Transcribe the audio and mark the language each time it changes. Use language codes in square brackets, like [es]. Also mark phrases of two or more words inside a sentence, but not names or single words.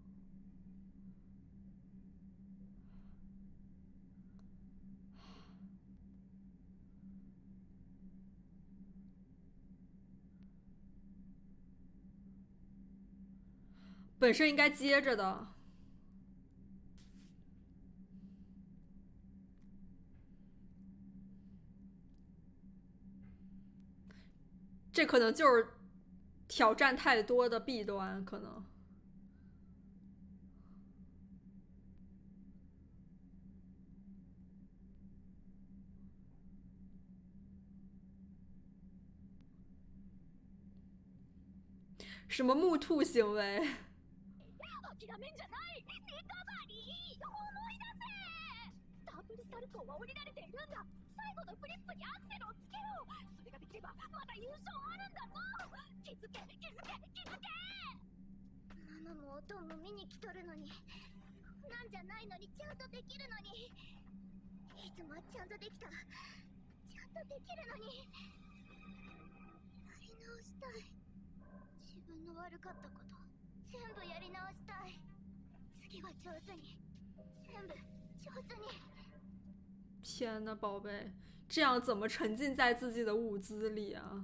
[zh] 本身应该接着的，这可能就是挑战太多的弊端，可能。什么木兔行为？ [ja] 諦めんじゃない。リカバリー、思い出せ。ダブルサルコーは降りられているんだ。最後のフリップにアクセルをつけよう。それができればまた優勝あるんだぞ。気づけ気づけ気づけ。ママもおとんも見に来とるのに、こんなんじゃないのにちゃんとできるのに。いつもはちゃんとできた。ちゃんとできるのに。やり直したい。自分の悪かったこと全部やり直したい。次は上手に、全部上手に。 [zh] 天呐，宝贝，这样怎么沉浸在自己的舞姿里啊？